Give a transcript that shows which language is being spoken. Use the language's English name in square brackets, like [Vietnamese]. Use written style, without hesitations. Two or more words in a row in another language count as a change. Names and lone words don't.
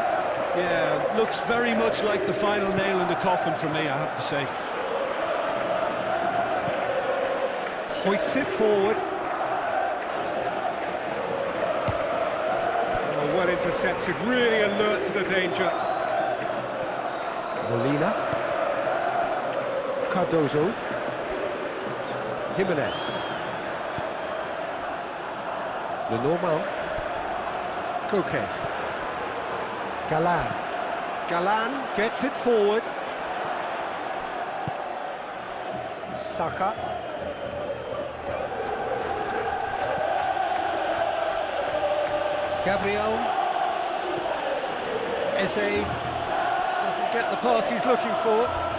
[English] Yeah, looks very much like the final nail in the coffin for me, I have to say. Hoists it forward. Oh, well intercepted, really alert to the danger. Molina. Cardozo. Jimenez. Lenormand. Koke. Galan. Galan gets it forward. Saka. Gabriel. Eze doesn't get the pass he's looking for.